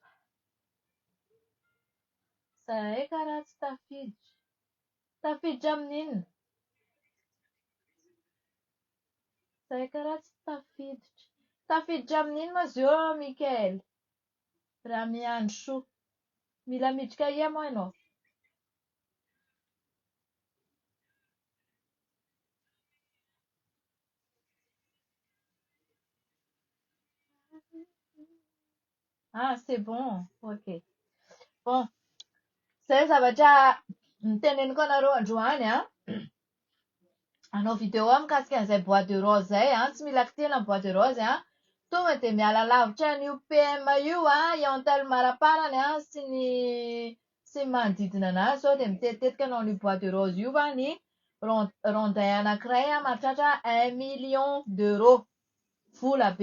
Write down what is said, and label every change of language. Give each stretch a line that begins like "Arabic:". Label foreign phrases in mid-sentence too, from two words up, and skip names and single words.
Malagasy: Zahay karaha tsy tafiditra. Tafiditra amin'inona? Zahay karaha tsy tafiditra. Tafiditra amin'ino ma zio, Mikael? Raha miandro soa. Mila miditra ia moa ianao?
French: Ah, c'est bon. Ok. Bon.
Malagasy: Zay zavatra niteneniko anareo androany hanao video mikasika an'izay
French: bois de rose
Malagasy: zay tsy mila kitihana ny
French: bois de rose
Malagasy: tonga dia miala lavitra an'io PM io Iantel Maraparany sy ny manodidina anazy sao dia mitetitetika anao an'io
French: bois de rose
Malagasy: io ny rondin anankiray mahatratra 1
French: million d'euros
Malagasy: vola be.